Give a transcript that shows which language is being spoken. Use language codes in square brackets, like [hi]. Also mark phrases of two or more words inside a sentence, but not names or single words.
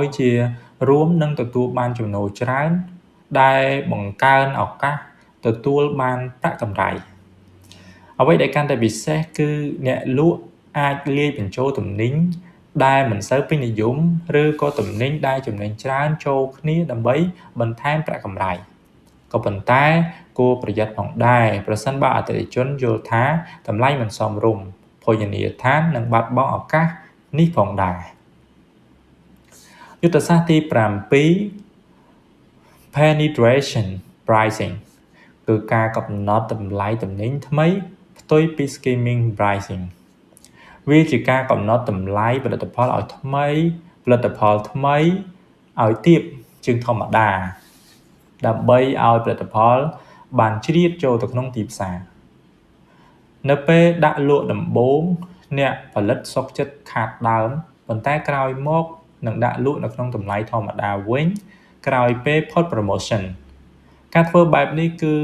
[km] ជារួមនឹងទទួលបានចំណូលច្រើនដែលបង្កើនឱកាសទទួលបានប្រាក់កម្រៃអ្វីដែលកាន់តែពិសេសគឺអ្នកលក់អាចលាយបញ្ចូលទំនិញដែលមិនសូវពេញនិយមឬក៏ទំនិញដែលចំណេញច្រើនចូលគ្នាដើម្បីបន្ថែមប្រាក់កម្រៃក៏ប៉ុន្តែគួរប្រយ័ត្នផងដែរប្រសិនបើអតិថិជនយល់ថាតម្លៃមិនសមរម្យភោជនីយដ្ឋាននឹងបាត់បង់ឱកាសនេះផងដែរ យុទ្ធសាស្ត្រទី7 [en] penetration pricing [km] គឺការកំណត់តម្លៃទំនិញថ្មីផ្ទុយពី [en] skimming pricing [km] វាជាការកំណត់តម្លៃផលិតផលឲ្យថ្មី ឲ្យទាបជាងធម្មតាដើម្បីឲ្យផលិតផលបានជ្រៀតចូលទៅក្នុងទីផ្សារនៅពេលដាក់លក់ដំបូងអ្នកផលិតសុខចិត្តខាតដើមប៉ុន្តែក្រោយមកនឹងដាក់លក់នៅក្នុងតម្លៃធម្មតាវិញក្រោយពេលផុត promotion ការធ្វើបែបនេះគឺ